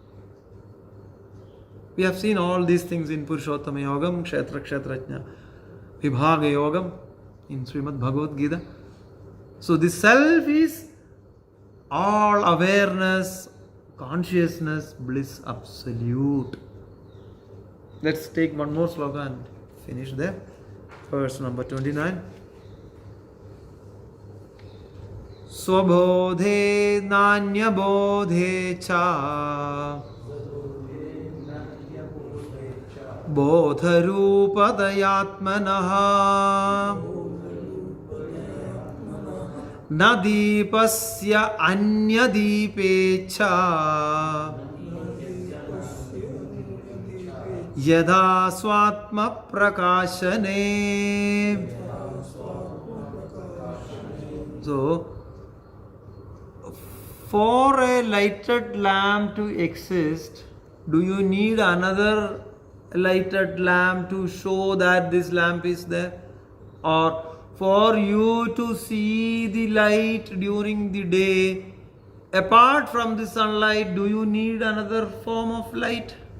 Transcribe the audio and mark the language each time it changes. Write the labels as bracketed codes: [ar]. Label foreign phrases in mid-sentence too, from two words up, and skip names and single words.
[en] We have seen all these things in Purushottama Yogam, Kshetra Kshetrajna, Vibhaga Yogam, in Srimad Bhagavad Gita. So the self is all awareness, consciousness, bliss absolute. Let's take one more sloka and finish there. Verse number 29. [sa] Swabodhe nanyabodhe cha bodharupadayatmanaha nadipasya anyadeepecha yada swatma prakashane. [en] So, for a lighted lamp to exist, do you need another lighted lamp to show that this lamp is there? Or for you to see the light during the day, apart from the sunlight, do you need another form of light?